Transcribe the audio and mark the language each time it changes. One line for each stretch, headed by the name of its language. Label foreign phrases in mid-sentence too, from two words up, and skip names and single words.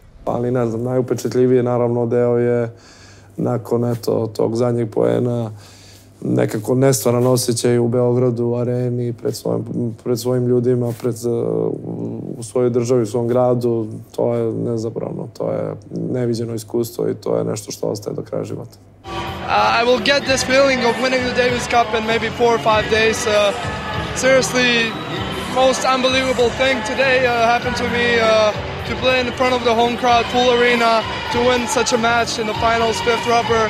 Serbian: Ali ne znam, najupečetljiviji naravno deo je nakon tog zadnjeg poena nekako nestvaran osjećaj u Beogradu, u areni, pred svojim ljudima, u svojoj državi, u svom gradu. To je nezaboravno, to je neviđeno iskustvo i to je nešto što ostaje do kraja života.
English: I will get this feeling of winning the Davis Cup in maybe 4 or 5 days. Seriously, most unbelievable thing today happened to me. To play in front of the home crowd, full arena, to win such a match in the finals, 5th rubber.